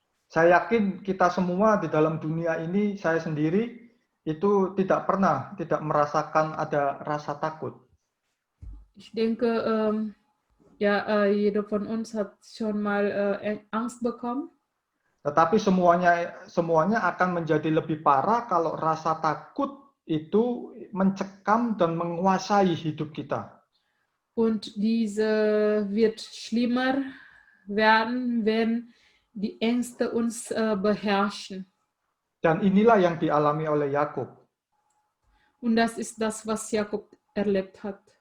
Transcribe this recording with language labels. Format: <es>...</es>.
<id>Saya yakin kita semua di dalam dunia ini, saya sendiri itu tidak merasakan ada rasa takut.</id> <de>Ich denke, jeder von uns hat schon mal Angst bekommen.</de> <id>Tetapi semuanya akan menjadi lebih parah kalau rasa takut itu mencekam dan menguasai hidup kita.</id> <de>Und diese wird schlimmer werden, wenn die Ängste uns beherrschen.</de> <id>Dan inilah yang dialami oleh Yakub.</id> <de>Und das ist das, was Jakob erlebt hat.</de>